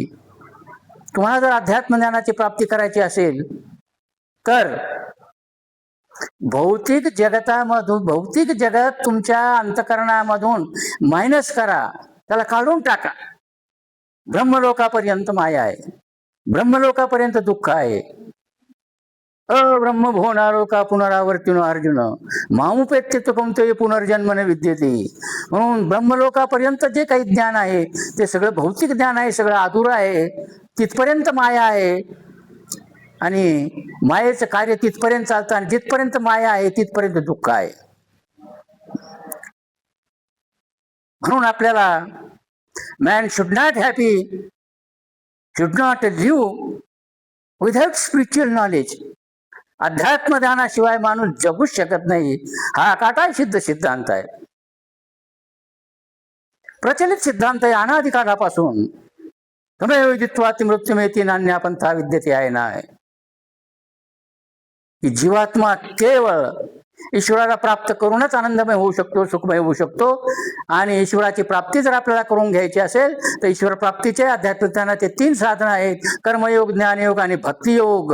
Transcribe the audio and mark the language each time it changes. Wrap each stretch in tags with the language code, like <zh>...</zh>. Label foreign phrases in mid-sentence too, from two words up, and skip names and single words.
<mr>तुम्हाला जर अध्यात्म ज्ञानाची प्राप्ती करायची असेल तर भौतिक जगत तुमच्या अंतःकरणामधून मायनस करा, त्याला काढून टाका. ब्रह्मलोकापर्यंत माया आहे, ब्रह्मलोकापर्यंत दुःख आहे.</mr> <sa>अब्रह्म भुवनालोका पुनरावर्तिनो अर्जुन मामुपेत्य कौंतेय पुनर्जन्म न विद्यते.</sa> <mr>म्हणून ब्रह्मलोकापर्यंत जे काही ज्ञान आहे ते सगळं भौतिक ज्ञान आहे, सगळं अधुरं आहे. तिथपर्यंत माया आहे आणि मायेचं कार्य तिथपर्यंत चालतं, आणि जिथपर्यंत माया आहे तिथपर्यंत दुःख आहे. म्हणून आपल्याला</mr> <en>man should not happy, should not live without spiritual knowledge.</en> <mr>अध्यात्म ज्ञानाशिवाय माणूस जगूच शकत नाही. हा काटा सिद्ध सिद्धांत आहे, प्रचलित सिद्धांत आहे अनादिकालापासून.</mr> <sa>तमेव जित्वाति मृत्युमेति नान्या पंथा विद्यते</sa> <mr>आहे ना, की जीवात्मा केवळ ईश्वराला प्राप्त करूनच आनंदमय होऊ शकतो, सुखमय होऊ शकतो. आणि ईश्वराची प्राप्ती जर आपल्याला करून घ्यायची असेल तर ईश्वर प्राप्तीचे आध्यात्मिक ज्ञानाचे 3 साधनं आहेत: कर्मयोग, ज्ञानयोग आणि भक्तियोग.</mr>